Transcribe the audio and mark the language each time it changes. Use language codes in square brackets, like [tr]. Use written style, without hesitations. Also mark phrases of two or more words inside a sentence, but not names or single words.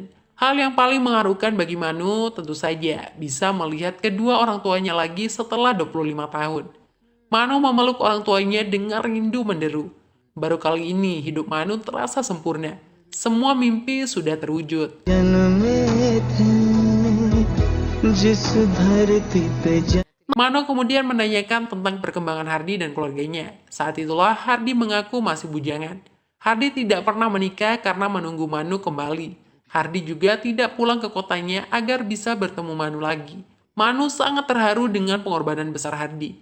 [id] Hal yang paling mengharukan bagi Manu tentu saja bisa melihat kedua orang tuanya lagi setelah 25 tahun. Manu memeluk orang tuanya dengan rindu menderu. Baru kali ini hidup Manu terasa sempurna. Semua mimpi sudah terwujud. [hi] जन्मे थे जिस धरती पे [id] Mano kemudian menanyakan tentang perkembangan Hardi dan keluarganya. Saat itulah Hardi mengaku masih bujangan. Hardi tidak pernah menikah karena menunggu Manu kembali. Hardi juga tidak pulang ke kotanya agar bisa bertemu Manu lagi. Manu sangat terharu dengan pengorbanan besar Hardi.